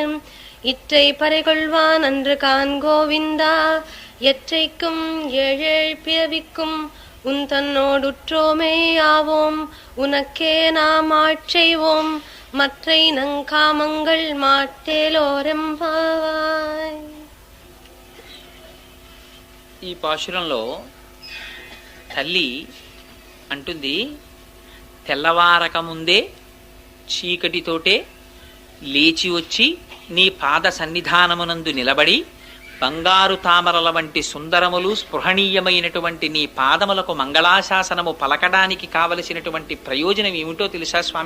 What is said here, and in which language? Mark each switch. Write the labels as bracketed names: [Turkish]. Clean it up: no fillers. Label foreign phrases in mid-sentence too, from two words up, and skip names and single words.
[Tamil] இற்றை பறைகொள்வான் அன்று கான் கோவிந்தா. எற்றைக்கும் ஏழேழ் பிறவிக்கும் உன் தன்னோடுற்றோமே ஆவோம். உனக்கே நாம் ஆட்செய்வோம், மற்றை நங்காமங்கள் மாட்டேலோరెంబావాయ్. [Telugu] ఈ పాశురంలో తల్లి అంటుంది, తెల్లవారక ముందే చీకటితోటే లేచి వచ్చి నీ పాద సన్నిధానమునందు నిలబడి బంగారు తామరల వంటి సుందరములు స్పృహణీయమైనటువంటి నీ పాదములకు మంగళాశాసనము పలకడానికి కావలసినటువంటి ప్రయోజనం ఏమిటో తెలుసా స్వామి?